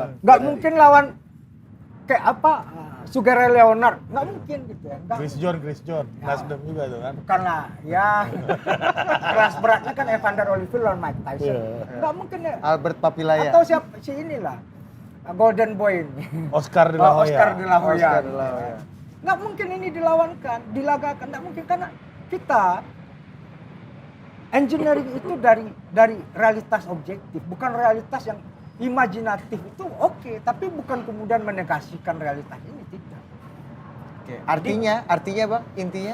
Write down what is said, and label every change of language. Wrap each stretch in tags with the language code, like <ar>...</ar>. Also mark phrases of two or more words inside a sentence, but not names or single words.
<id>Nggak mungkin lawan kayak apa Sugere Leonard, nggak mungkin gitu ya. Nggak, Chris John, Nasdem juga tuh kan. karena ya kelas beratnya kan Evander Holyfield lawan Mike Tyson. Nggak mungkin ya. Albert Papilaya. Atau siapa si inilah Golden Boy ini. Oscar de la Hoya. Oscar de la Hoya. Oscar de la Hoya. Nggak mungkin ini dilawankan, dilagakan, nggak mungkin karena kita engineering itu dari realitas objektif, bukan realitas yang imajinatif itu oke, tapi bukan kemudian menegasikan realitas ini, tidak. Oke. Artinya Bang, intinya</id>